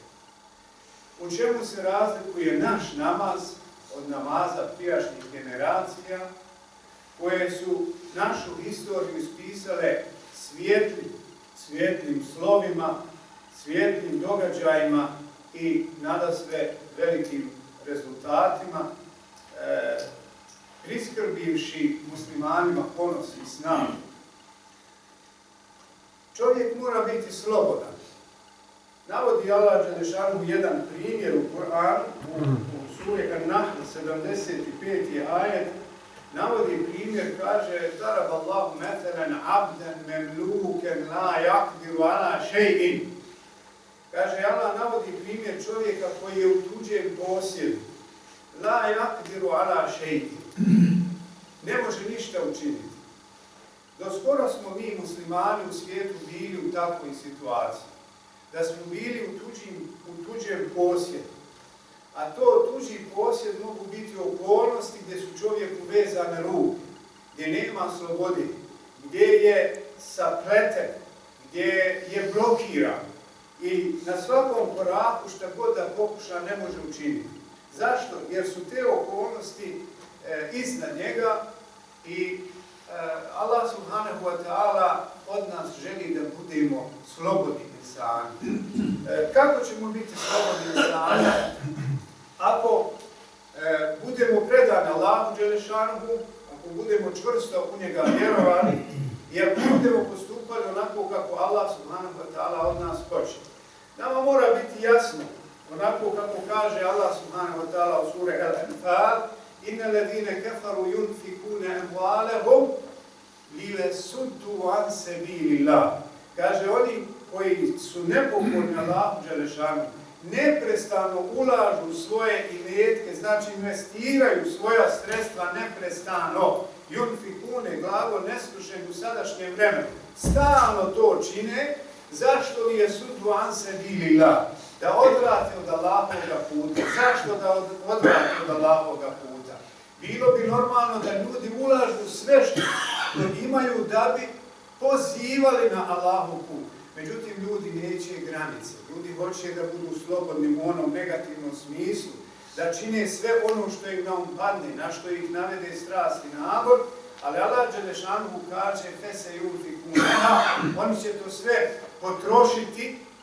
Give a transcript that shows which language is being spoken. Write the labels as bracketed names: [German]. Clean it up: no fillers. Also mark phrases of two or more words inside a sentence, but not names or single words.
[Bosnian] U čemu se razlikuje naš namaz od namaza prijašnjih generacija koje su našu historiju ispisale svijetlim slovima, svijetlim događajima i nadasve velikim rezultatima, priskrbivši muslimanima ponos i snagu. Čovjek mora biti slobodan. Navodi Allah dželešanu jedan primjer u Kur'anu, u suri An-Nahl 75. ajet, navodi primjer, kaže: [Arabic] ضرب الله مثلا عبدا مملوكا لا يقدر على شيء. [Bosnian] Kaže, Allah navodi primjer čovjeka koji je u tuđem posjedu. [Arabic] لا يقدر على شيء. [Bosnian] Ne može ništa učiniti. Doskoro smo mi muslimani u svijetu bili u takvoj situaciji, da smo bili u tuđem posjedu. A to tuđi posjed mogu biti okolnosti gdje su čovjeku vezane ruke, gdje nema slobode, gdje je sapleten, gdje je blokiran i na svakom koraku šta god da pokuša ne može učiniti. Zašto? Jer su te okolnosti iznad njega i Allah [Arabic] سبحانه وتعالى [Bosnian] od nas želi da budemo slobodni insani. Kako ćemo biti slobodni insani? Ako budemo predani Allahu dželešanuhu, ako budemo čvrsto u njega vjerovali i ako budemo postupali onako kako Allah [Arabic] سبحانه وتعالى [Bosnian] od nas hoće. Nama mora biti jasno, onako kako kaže Allah [Arabic] سبحانه وتعالى [Bosnian] u suri Al-Anfal: [Arabic] إن الذين كفروا ينفقون أموالهم ليصدوا عن سبيل الله. [Bosnian] Kaže, oni koji su nepokorni Allahu dželešanu, neprestano ulažu svoje imetke, znači investiraju svoja sredstva neprestano. Yunfikune, glagol neslušen u sadašnjem vremenu. Stalno to čine. Zašto li je [Arabic] صدوا عن سبيل الله? [Bosnian] Da odvrate od Allahoga puta. Zašto da odvrate od Allahoga puta? Bilo bi normalno da ljudi ulažu sve što imaju da bi pozivali na Allahov put. Međutim, ljudi neće granice. Ljudi hoće da budu slobodni u onom negativnom smislu, da čine sve ono što im na um padne, na što ih navede strast i nagor, ali Allah dželešanuhu kaže [Arabic] فسينفقون, [Bosnian] oni će to sve potrošiti,